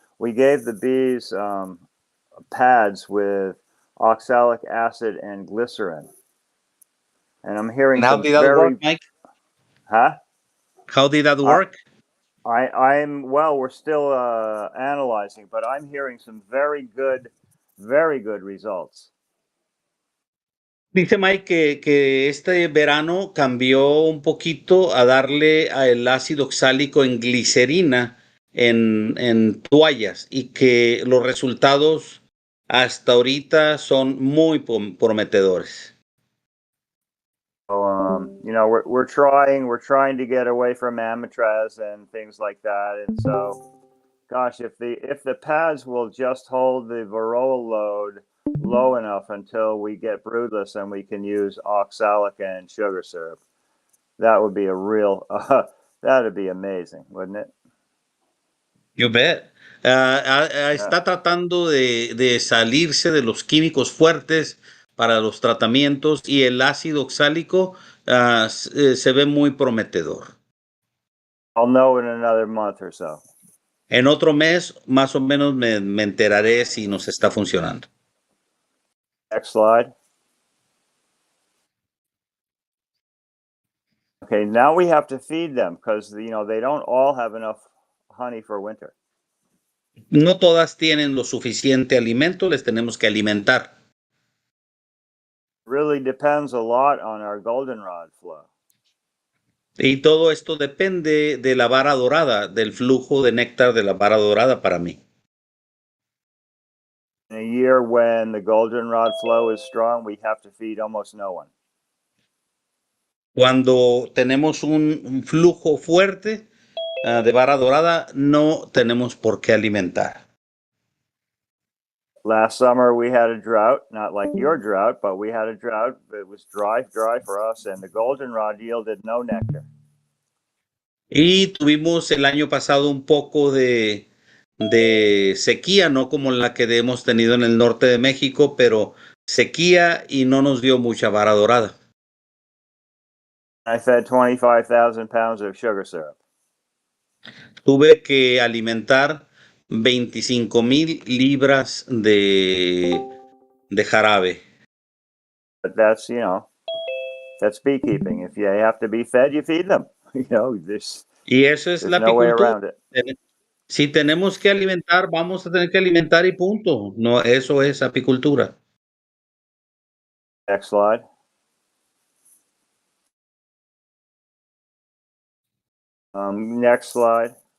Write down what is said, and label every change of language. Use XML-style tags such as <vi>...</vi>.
<en>We gave the bees pads with oxalic acid and glycerin, and I'm hearing. And how did that work, Mike? Huh? How did that work? We're still analyzing, but I'm hearing some very good results.</en> <es>Dice Mike que este verano cambió un poquito a darle el ácido oxálico en glicerina en toallas y que los resultados hasta ahorita son muy prometedores.</es> <en>we're trying to get away from amatraz and things like that, and so, gosh, if the pads will just hold the varroa load low enough until we get broodless and we can use oxalic and sugar syrup, that would be a real that'd be amazing, wouldn't it? You bet.</en> <es>Está tratando de salirse de los químicos fuertes para los tratamientos y el ácido oxálico se ve muy prometedor.</es> <en>I'll know in another month or so.</en> <es>En otro mes, más o menos, me enteraré si nos está funcionando.</es> <en>Next slide. Okay, now we have to feed them because they don't all have enough honey for winter.</en> <es>No todas tienen lo suficiente alimento, les tenemos que alimentar.</es> <en>Really depends a lot on our goldenrod flow.</en> <es>Y todo esto depende de la vara dorada, del flujo de néctar de la vara dorada para mí.</es> <en>In a year when the goldenrod flow is strong, we have to feed almost no one.</en> <es>Cuando tenemos un flujo fuerte de vara dorada, no tenemos por qué alimentar.</es> <en>Last summer we had a drought, not like your drought, but we had a drought. It was dry for us, and the goldenrod yielded no nectar.</en> <es>Y tuvimos el año pasado un poco de sequía, no como la que hemos tenido en el norte de México, pero sequía y no nos dio mucha vara dorada.</es> <en>I fed 25,000 pounds of sugar syrup.</en> <es>Tuve que alimentar 25,000 libras de jarabe.</es> <en>But that's beekeeping. If you have to be fed, you feed them.</en> <es>Y eso es la</es> <en>no way</en> <es>apicultura.</es> <en>around it.</en> <es>Si tenemos que alimentar, vamos a tener que alimentar y punto. No, eso es apicultura.</es> <en>Next slide. Next slide.</en>